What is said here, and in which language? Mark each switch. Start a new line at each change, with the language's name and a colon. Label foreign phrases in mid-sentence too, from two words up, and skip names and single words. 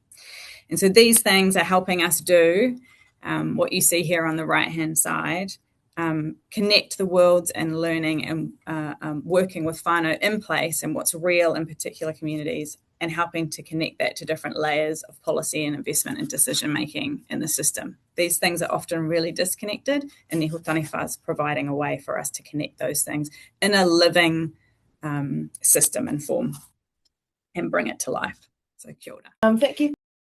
English: And so these things are helping us do what you see here on the right-hand side, connect the worlds and learning and working with whānau in place and what's real in particular communities, and helping to connect that to different layers of policy and investment and decision-making in the system. These things are often really disconnected, and Niho Taniwha is providing a way for us to connect those things in a living system and form and bring it to life.
Māori: So kia ora.
English: Thank you.